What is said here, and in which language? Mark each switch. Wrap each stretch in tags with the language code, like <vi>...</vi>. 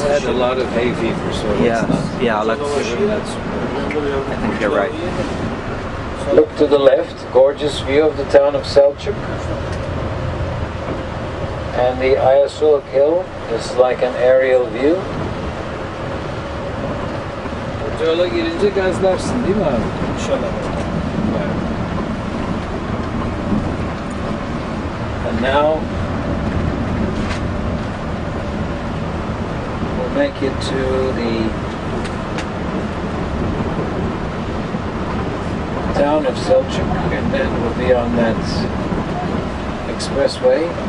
<en>He's had a lot of hay fever, so yeah, I think you're right. Look to the left, gorgeous view of the town of Selçuk. And the Ayasuluk Hill is like an aerial view.</en> <tr>Öyle gelince gazlarsın değil mi abi? İnşallah.</tr> <en>And now we'll make it to the town of Selçuk, and then we'll be on that expressway.</en>